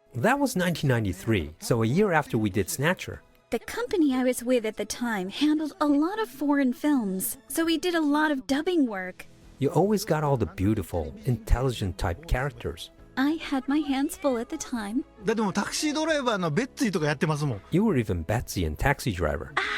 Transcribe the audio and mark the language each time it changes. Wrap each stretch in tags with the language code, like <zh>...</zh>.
<en>That was 1993, so a year after we did Snatcher. The company I was with at the time handled a lot of foreign films, so we did a lot of dubbing work. You always got all the beautiful, intelligent type characters. I had my hands full at the time.</en> <ja>だってもうタクシードライバーのベッツィとかやってますもん</ja> <en>You were even Betsy in Taxi Driver.</en>